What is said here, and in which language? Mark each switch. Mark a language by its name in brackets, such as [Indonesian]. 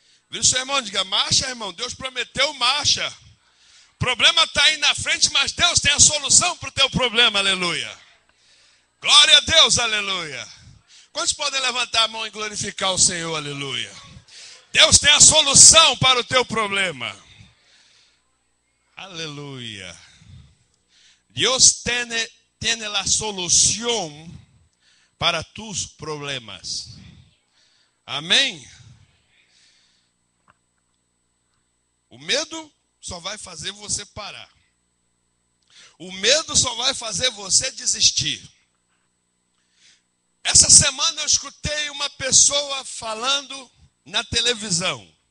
[Portuguese] Vira o seu irmão, diga: marcha, irmão. Deus prometeu, marcha. O problema está aí na frente, mas Deus tem a solução para o teu problema, aleluia. Glória a Deus, aleluia. Quantos podem levantar a mão e glorificar o Senhor, aleluia? Deus tem a solução para o teu problema. Aleluia. [Spanish] Deus tiene la solución para tus problemas. [Portuguese] Amém? O medo só vai fazer você parar. O medo só vai fazer você desistir. Essa semana eu escutei uma pessoa falando na televisão.